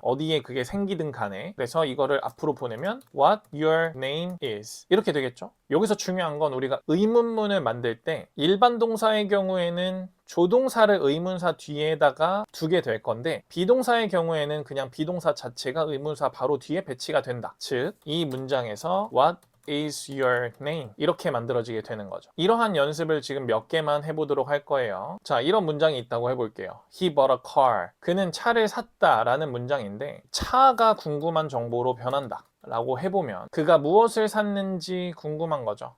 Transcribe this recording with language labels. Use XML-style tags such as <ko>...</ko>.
<ko>어디에 그게 생기든 간에. 그래서 이거를 앞으로 보내면</ko> <en>what your name is</en> <ko>이렇게 되겠죠. 여기서 중요한 건 우리가 의문문을 만들 때 일반 동사의 경우에는 조동사를 의문사 뒤에다가 두게 될 건데 비동사의 경우에는 그냥 비동사 자체가 의문사 바로 뒤에 배치가 된다. 즉, 이 문장에서</ko> <en>what is your name?</en> <ko>이렇게 만들어지게 되는 거죠. 이러한 연습을 지금 몇 개만 해보도록 할 거예요. 자, 이런 문장이 있다고 해볼게요.</ko> <en>He bought a car.</en> <ko>그는 차를 샀다 라는 문장인데 차가 궁금한 정보로 변한다 라고 해보면 그가 무엇을 샀는지 궁금한 거죠.</ko>